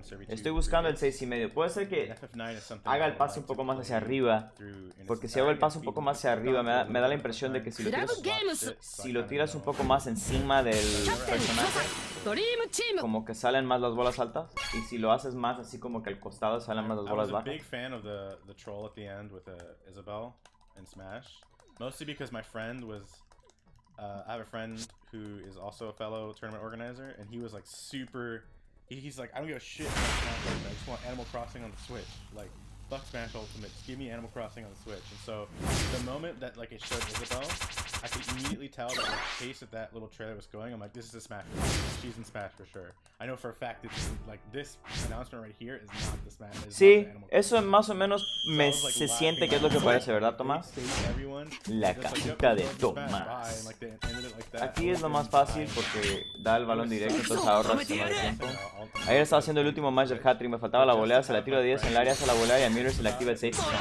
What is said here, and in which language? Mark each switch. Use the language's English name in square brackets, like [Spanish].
[Spanish] Estoy buscando el 6 y medio. Puede ser que haga el paso un poco más hacia arriba, porque si hago el paso un poco más hacia arriba, me da la impresión de que si lo tiras un poco más encima del personaje, como que salen más las bolas altas. Y si lo haces más así como que al costado salen más las bolas bajas. [English] At the end with Isabel in Smash, mostly because my friend was I have a friend who is also a fellow tournament organizer, and he was like super he's like, I don't give a shit about Smash Ultimate, I just want Animal Crossing on the Switch, like fuck Smash Ultimate, just give me Animal Crossing on the Switch. And so the moment that like it showed Isabel, I could immediately tell that the pace that that little trailer was going. I'm like, this is a Smash. She's in Smash for sure. I know for a fact that like this announcement right here is not the Smash. [Spanish] Sí, eso más o menos se siente que es lo que parece, ¿verdad, Tomás? La cajita de Tomás. Aquí es lo más fácil porque da el balón directo, entonces ahorras más tiempo. Ayer estaba haciendo el último match del hat-trick, me faltaba la volea, se la tiro de 10 en el área, hace la volea y a Miller se le activa el 6.